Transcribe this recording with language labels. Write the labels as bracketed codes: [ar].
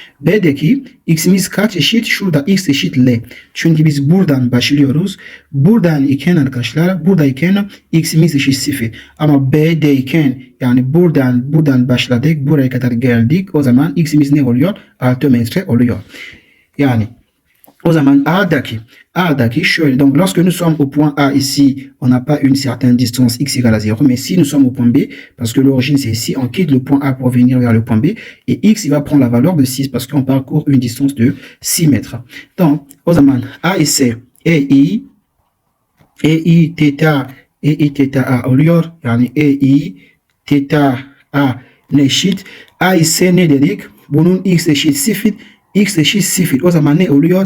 [tr] B'deki x'imiz kaç eşit? Şurada x eşit L. Çünkü biz buradan başlıyoruz. Buradan iken arkadaşlar, buradayken x'imiz eşit 0. Ama B'deyken yani buradan başladık. Buraya kadar geldik. O zaman x'imiz ne oluyor? 6 metre oluyor. Yani o zaman A'daki şöyle. [fr] Donc, lorsque nous sommes au point A ici, on n'a pas une certaine distance x égale à 0. Mais si nous sommes au point B, parce que l'origine c'est ici, on quitte le point A pour venir vers le point B. Et x, il va prendre la valeur de 6 parce qu'on parcourt une distance de 6 mètres. [tr] Donc, o zaman A ise EI theta A oluyor. Yani EI theta A ne eşit? A ise ne dedik? Bunun x eşit 0. X eşit 0. O zaman ne oluyor?